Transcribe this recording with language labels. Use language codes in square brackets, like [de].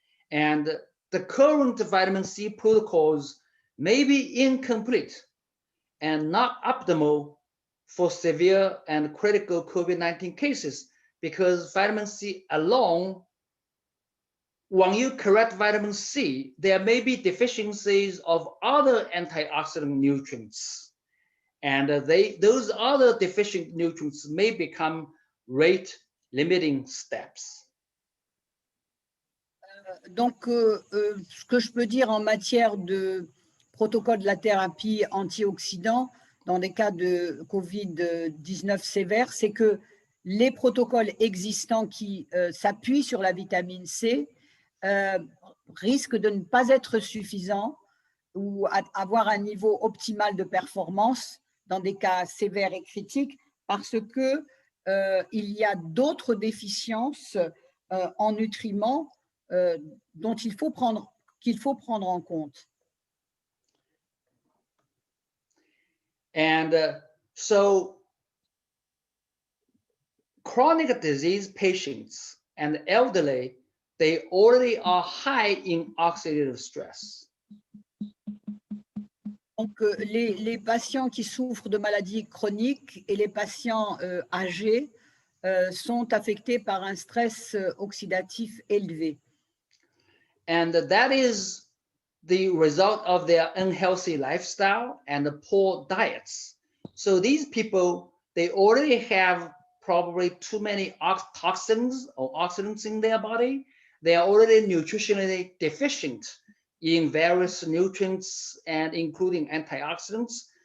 [en] And the current vitamin C protocols may be incomplete and not optimal for severe and critical COVID-19 cases because vitamin C alone, when you correct vitamin C, there may be deficiencies of other antioxidant nutrients. And those other deficient nutrients may become rate-limiting steps. [fr] Donc, ce que je peux dire en matière de protocole de la thérapie antioxydant dans des cas de COVID-19 sévères, c'est que les protocoles existants qui s'appuient sur la vitamine C risquent de ne pas être suffisants ou avoir un niveau optimal de performance dans des cas sévères et critiques parce que il y a d'autres déficiences en nutriments dont qu'il faut prendre en compte. [en] And so chronic disease patients and elderly they already are high in oxidative stress. [fr] Donc, les patients qui souffrent de maladies chroniques et les patients âgés sont affectés par un stress oxydatif élevé. [en] And that is the result of their unhealthy lifestyle and the poor diets. So these people, they already have probably too many toxins or oxidants in their body. They are already nutritionally deficient in various nutrients and including antioxidants.